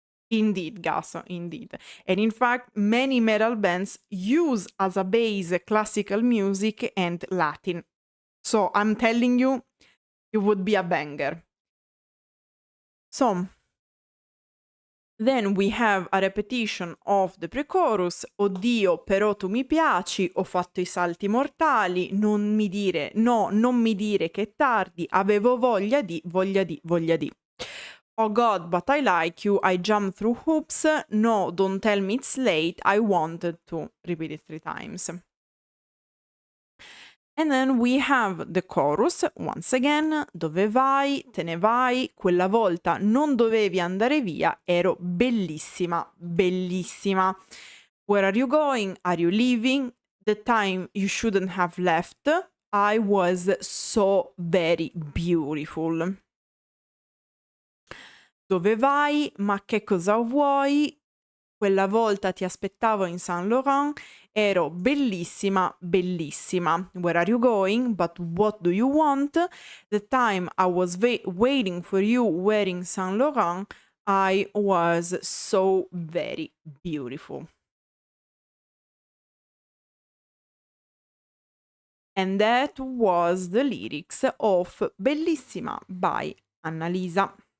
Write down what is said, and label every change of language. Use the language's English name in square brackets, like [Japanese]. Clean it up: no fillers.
[English] Indeed, Gaso, indeed. And in fact, many metal bands use as a base classical music and Latin. So I'm telling you, it would be a banger. So, Then we have a repetition of the pre-chorus. [Italian] Oddio, però tu mi piaci, ho fatto i salti mortali, non mi dire, no, non mi dire che è tardi, avevo voglia di, voglia di, voglia di. [English] Oh God, but I like you, I jumped through hoops, no, don't tell me it's late, I wanted to. Repeat it 3 times. And then we have the chorus, once again, [Italian] dove vai, te ne vai, quella volta non dovevi andare via, ero bellissima, bellissima. [English] Where are you going? Are you leaving? The time you shouldn't have left. I was so very beautiful. [Italian] Dove vai? Ma che cosa vuoi? Quella volta ti aspettavo in Saint Laurent, ero bellissima, bellissima. [English] Where are you going? But what do you want? The time I was waiting for you wearing Saint Laurent, I was so very beautiful. And that was the lyrics of Bellissima by Annalisa.